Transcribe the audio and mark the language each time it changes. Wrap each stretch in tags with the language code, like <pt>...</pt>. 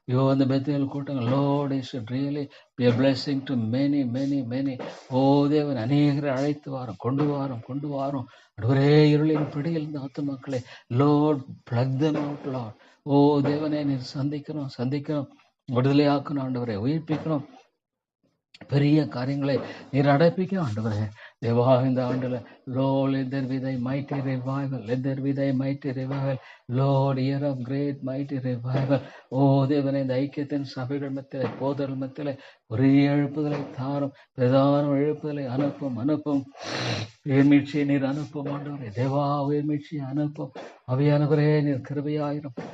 <ta>அந்த பெத்தேல் கூட்டங்கள்</ta> <en>Lord it should really be a blessing to many.</en> <ta>ஓ தேவன் அநேகரை அழைத்து கொண்டு வாரும். ஆண்டவரே இருளின் பிடியில் இந்த ஆத்துமாக்களை</ta> <en>Lord plug them out Lord.</en> <ta>ஓ தேவனே நீர் சந்திக்கணும் விடுதலையாக்கணும். ஆண்டவரே உயிர்ப்பிக்கணும். பெரிய காரியங்களை நீர் அடைப்பிக்கணும். ஆண்டவரே தேவா இந்த ஆண்டுல</ta> <en>Lord, let there be thy mighty revival. Let there be thy mighty revival. Lord, year of great mighty revival.</en> <ta>ஓ தேவனே, இந்த ஐக்கியத்தின் சபைகள் மத்தியிலே, போதர்கள் மத்தியிலே ஒரே எழுப்புதலை தாரும். பிரதான எழுப்புதலை அனுப்பும். உயர்மீழ்ச்சியை நீர் அனுப்பும் ஆண்டவரே. தேவா, உயர்மீழ்ச்சியை அனுப்பும். அவையானவரே, நீர் கிருபையாயிரும்.</ta>